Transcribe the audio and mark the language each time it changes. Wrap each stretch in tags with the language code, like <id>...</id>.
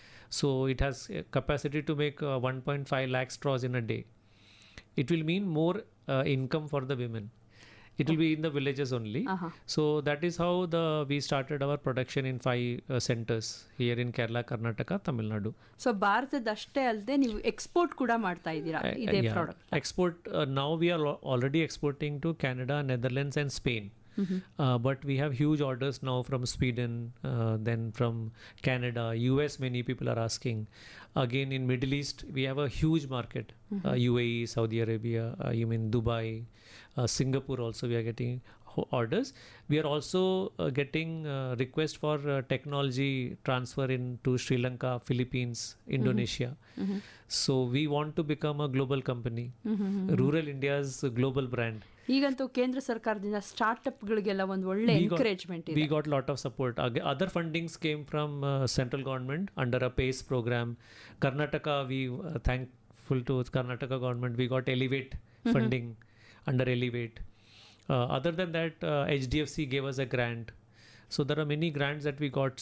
<en>So it has a capacity to make 1.5 lakh straws in a day. It will mean more income for the women. It will be in the villages only. So that is how we started our production in 5 centers here in Kerala, Karnataka, Tamil Nadu.</en> <kn>So ಭಾರತದಷ್ಟೇ ಅಲ್ಲದೆ ನೀವು export ಕೂಡ ಮಾಡ್ತಾ ಇದ್ದೀರಾ ಇದೇ product?</kn> <en>Export, now we are already exporting to Canada, Netherlands and Spain. But we have huge orders now from Sweden, then from Canada, US. Many people are asking. Again, in Middle East, we have a huge market. UAE, Saudi Arabia, you mean Dubai, Singapore also we are getting orders. We are also getting requests for technology transfer into Sri Lanka, Philippines, Indonesia. So we want to become a global company. Rural India's global brand.</en> <kn>ಈಗಂತೂ ಕೇಂದ್ರ ಸರ್ಕಾರದಿಂದ ಸ್ಟಾರ್ಟ್ಅಪ್ಗಳಿಗೆಲ್ಲ ಒಂದು ಒಳ್ಳೆ encouragement ಇದೆ.</kn> <en>We got lot of support. Other fundings came from central government under a PACE program. Karnataka, we thankful to Karnataka government, we got Elevate funding under Elevate. Other than that, HDFC gave us a grant. So there are many grants that we got.</en>